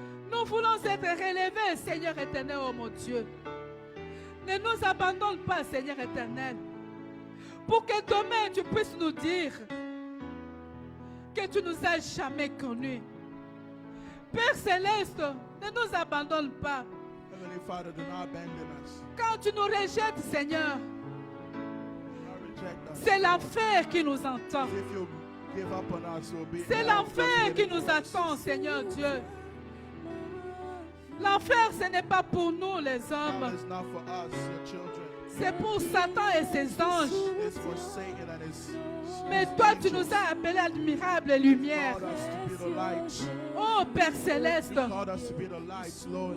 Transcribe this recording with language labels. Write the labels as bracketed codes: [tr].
[fr] Nous voulons être relevés, Seigneur éternel, oh mon Dieu. Ne nous abandonne pas, Seigneur éternel, pour que demain tu puisses nous dire que tu nous as jamais connus. Père céleste, ne nous abandonne pas. [en] Heavenly Father, do not abandon us. [fr] Quand tu nous rejettes, Seigneur, [en] Reject us. [fr] c'est l'enfer qui nous entend. [en] If you give up on us, we'll be [fr] C'est l'enfer qui nous attend, Seigneur Dieu. L'enfer, ce n'est pas pour nous, les hommes. [en] It's not for us, your children. [fr] C'est pour Satan et ses anges. [en] It's for Satan and his [fr] Mais toi, tu nous as appelés admirable lumière. [en] called us to be the light. [fr] Oh Père céleste, [en] Called us to be the lights, Lord.